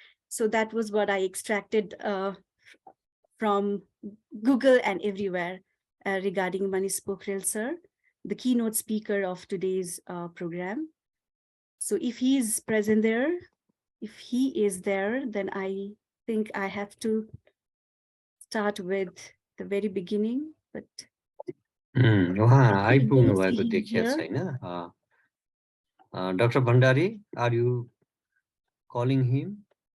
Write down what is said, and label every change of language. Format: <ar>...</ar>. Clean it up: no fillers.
<en>So that was what I extracted from Google and everywhere regarding Manish Pokharel, sir, the keynote speaker of today's program. So if he is present there, if he is there, then I think I have to start with the very beginning, but</en> <ne>उहाँ आइपुग्नु भएको देखिया छैन Dr.</ne> <en>Bhandari, are you calling him?</en>